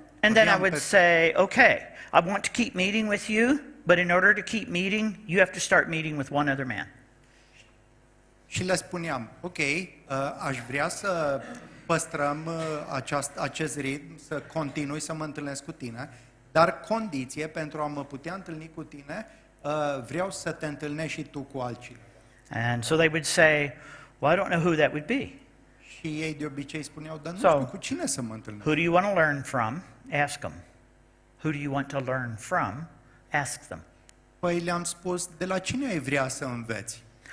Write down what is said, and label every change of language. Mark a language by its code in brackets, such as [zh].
[en] And then I would say, "Okay, I want to keep meeting with you, but in order to keep meeting, you have to start meeting with one other man." [ro] Și le spuneam: ok, aș vrea să păstrăm acest ritm, să continui să mă întâlnesc cu tine, dar condiție pentru a mă putea întâlni cu tine, vreau să te întâlnești și tu cu altcineva. [en] And so they would say, "Well, I don't know who that would be. [ro] Și ei de obicei spuneau: dar nu [en] So, [ro] știu cu cine să mă întâlnesc. [en] Who do you want to learn from? Ask them. Who do you want to learn from? Ask them." [ro] Păi le-am spus: de la cine ai vrea să înveți?